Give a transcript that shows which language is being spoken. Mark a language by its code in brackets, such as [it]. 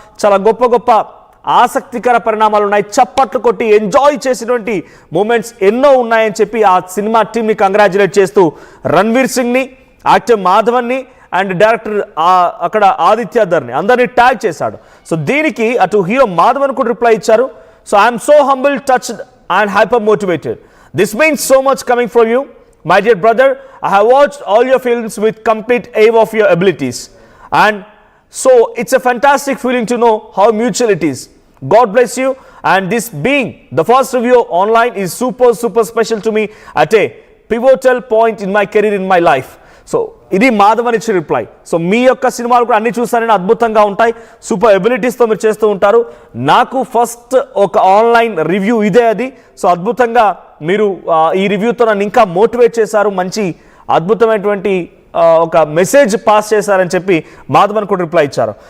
[te] చాలా గొప్ప గొప్ప ఆసక్తికర పరిణామాలు ఉన్నాయి. చప్పట్లు కొట్టి ఎంజాయ్ చేసినటువంటి మూమెంట్స్ ఎన్నో ఉన్నాయని చెప్పి ఆ సినిమా టీంని కంగ్రాచులేట్ చేస్తూ రణ్వీర్ సింగ్ని, యాక్టర్ మాధవన్ని అండ్ డైరెక్టర్ అక్కడ ఆదిత్య ధర్ని అందరినీ ట్యాగ్ చేశాడు. సో దీనికి అటు హీరో మాధవన్ కూడా రిప్లై ఇచ్చారు. So [en] I'm so humble, touched and hyper motivated. This means so much coming from you. My dear brother, I have watched all your films with complete awe of your abilities. And so it's a fantastic feeling to know how mutual it is. God bless you. And this being the first review online is super special to me at a pivotal point in my career, in my life. [te] So ఇది మాధవన్ ఇచ్చిన reply. So మీ యొక్క సినిమాలు కూడా అన్ని చూస్తారని అద్భుతంగా ఉంటాయి. Super ఎబిలిటీస్తో మీరు చేస్తూ ఉంటారు. నాకు ఫస్ట్ ఒక ఆన్లైన్ రివ్యూ ఇదే అది. సో అద్భుతంగా మీరు ఈ రివ్యూతో నన్ను ఇంకా మోటివేట్ చేశారు. మంచి అద్భుతమైనటువంటి ఒక మెసేజ్ పాస్ చేశారని చెప్పి మాధవన్ కూడా రిప్లై ఇచ్చారు.